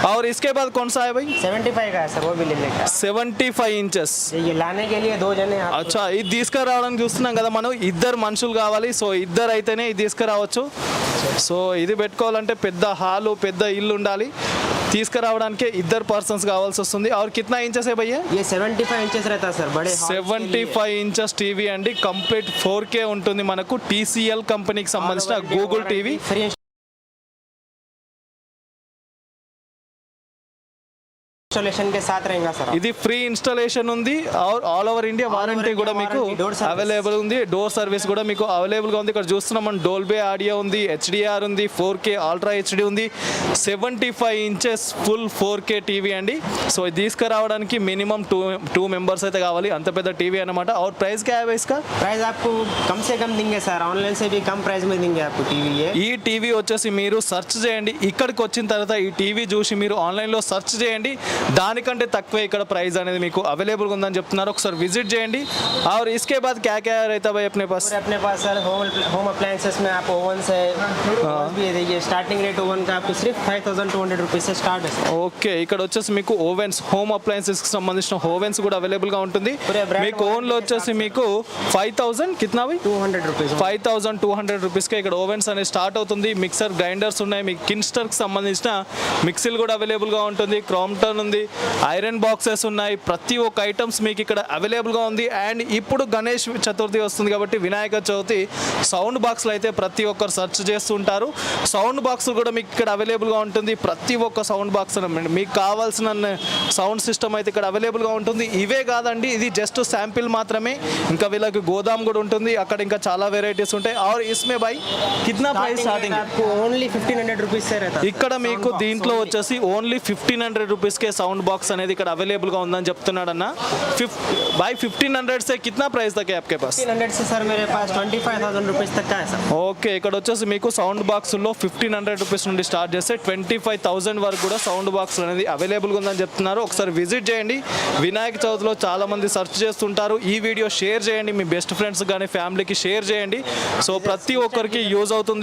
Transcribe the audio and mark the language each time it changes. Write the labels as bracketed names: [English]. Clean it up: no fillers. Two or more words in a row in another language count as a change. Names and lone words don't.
[Hindi] इसके बाद कौन सा है भाई? 75 का है सर, वो भी ले लेगा। [Telugu] 75 ఇంచెస్. [Hindi] ये लाने के लिए 2 जने आप। [Telugu] అచ్చా, ఇది తీసుకురావడానికి చూస్తున్నాం కదా మనం, ఇద్దరు మనుషులు కావాలి. సో ఇద్దరు అయితేనే ఇది తీసుకురావచ్చు. సో ఇది పెట్టుకోవాలంటే పెద్ద హాలు, పెద్ద ఇల్లు ఉండాలి. తీసుకురావడానికి ఇద్దరు పర్సన్స్ కావాల్సి వస్తుంది. [Hindi] और कितना इंचेस है भैया? ये 75 इंचेस रहता है सर, बड़े [Telugu] 75 ఇంచెస్ టీవీ అండి. కంప్లీట్ 4K ఉంటుంది మనకు. TCL కంపెనీకి సంబంధించిన గూగుల్ టీవీ. [English] free installation [Hindi] के साथ रहेगा सर। [Telugu] ఇది [English] free installation [Telugu] ఉంది. [English] all over India warranty [Telugu] కూడా మీకు అవైలబుల్ ఉంది. [English] door service [Telugu] కూడా మీకు అవైలబుల్గా ఉంది. ఇక్కడ చూస్తున్నాం మనం, డోల్బే ఆడియో ఉంది, HDR ఉంది, 4K అల్ట్రా HD ఉంది. 75 ఇంచెస్ [English] full 4K TV [Telugu] అండి. సో ఇది తీసుకురావడానికి [English] minimum two members [Telugu] అయితే కావాలి. అంత పెద్ద టీవీ అనమాట. [Hindi] और प्राइस क्या है इसका? प्राइस आपको कम से कम देंगे सर, ऑनलाइन से भी कम प्राइस में देंगे आपको टीवी। [Telugu] ఈ టీవీ వచ్చేసి మీరు సెర్చ్ చేయండి. ఇక్కడికి వచ్చిన తర్వాత ఈ టీవీ చూసి మీరు ఆన్లైన్లో సెర్చ్ చేయండి. దానికంటే తక్కువే ఇక్కడ ప్రైస్ అనేది మీకు అవైలబుల్గా ఉందని చెప్తున్నారు. ఒకసారి విజిట్ చేయండి. [Hindi] और इसके बाद क्या क्या रहता है भाई अपने पास? अपने पास सर [English] home appliances [Hindi] में आप ओवन से भी देखिए, [English] starting rate [Hindi] ओवन का आपको सिर्फ 5200 रुपीज से स्टार्ट है। [Telugu] ఓకే, ఇక్కడ వచ్చేసి మీకు ఓవెన్స్, [English] home appliances [Telugu] కి సంబంధించిన ఓవెన్స్ కూడా అవైలబుల్ గా ఉంటుంది. మీకు ఓన్ లో వచ్చేసి మీకు 5000 [Hindi] కిतना भाई? 200 रुपीज. [Telugu] 5200 రూపీస్ కి ఇక్కడ ఓవెన్స్ అనేది స్టార్ట్ అవుతుంది. మిక్సర్, గ్రైండర్స్ ఉన్నాయి. మీకు కిన్స్టర్ కి సంబంధించిన మిక్సీలు కూడా అవైలబుల్ గా ఉంటుంది. క్రాంప్టన్ ఉంది, ఐరన్ బాక్సెస్ ఉన్నాయి. ప్రతి ఒక్క ఐటమ్స్ మీకు ఇక్కడ అవైలబుల్ గా ఉంది. అండ్ ఇప్పుడు గణేష్ చతుర్థి వస్తుంది కాబట్టి వినాయక చవితి [English] sound boxes [Telugu] అయితే ప్రతి ఒక్కరు సెర్చ్ చేస్తుంటారు. [English] sound box [Telugu] కూడా మీకు ఇక్కడ అవైలబుల్ గా ఉంటుంది. ప్రతి ఒక్క [English] sound box [Telugu] మీకు కావాల్సిన [English] sound system [Telugu] అయితే ఇక్కడ అవైలబుల్ గా ఉంటుంది. ఇవే కాదండి, ఇది [English] just sample [Telugu] మాత్రమే. ఇంకా వీళ్ళకి గోదాం కూడా ఉంటుంది. అక్కడ ఇంకా చాలా వెరైటీస్ ఉంటాయి. [Hindi] और इसमें भाई कितना [English] price starting? [Hindi] आपको ओनली 1500 रुपीज से रहता है। [Telugu] ఇక్కడ మీకు దీంట్లో వచ్చేసి ఓన్లీ 1500 రూపీస్ కే [English] sound box [Telugu] అనేది ఇక్కడ అవైలబుల్ గా ఉందని చెప్తున్నాడు అన్న. [Hindi] भाई 1500 से कितना प्राइस तक है आपके पास? 1500 से सर मेरे पास 25000 रुपीज तक का है सर। [Telugu] ఓకే, ఇక్కడ వచ్చేసి మీకు [English] sound box [Telugu] లో 1500 రూపీస్ నుండి స్టార్ట్ చేస్తే 25000 వరకు కూడా [English] sound box [Telugu] అనేది అవైలబుల్ గా ఉందని చెప్తున్నారు. ఒకసారి విజిట్ చేయండి. వినాయక చవితిలో చాలా మంది సెర్చ్ చేస్తుంటారు. ఈ వీడియో షేర్ చేయండి, మీ [English] best friends [Telugu] కానీ ఫ్యామిలీకి షేర్ చేయండి. సో ప్రతి ఒక్కరికి యూజ్ అవుతుంది.